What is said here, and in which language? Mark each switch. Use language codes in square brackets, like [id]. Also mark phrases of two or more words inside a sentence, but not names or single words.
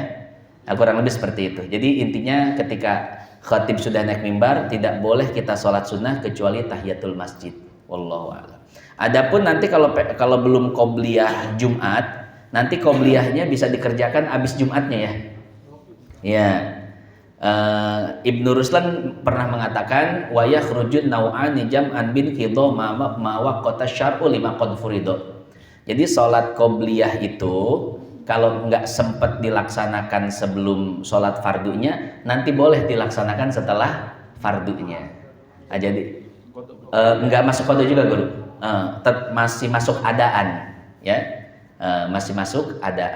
[id] Nah, kurang lebih seperti itu. Jadi intinya ketika khatib sudah naik mimbar, tidak boleh kita sholat sunnah kecuali tahiyatul masjid. [ar] والله أعلم. [id] Adapun nanti kalau belum qobliyah Jumat, nanti qobliyahnya bisa dikerjakan abis Jumatnya, ya. Ya. Ibnu Ruslan pernah mengatakan [ar] ويخرج النوعان جمعا بالقضا ما وقت الشرع لما قد فرضا. [id] Jadi sholat qobliyah itu kalau nggak sempat dilaksanakan sebelum sholat fardunya, nanti boleh dilaksanakan setelah fardunya. Nah, jadi nggak masuk qada juga, guru. Masih masuk adaan, ya. Masih masuk adaan.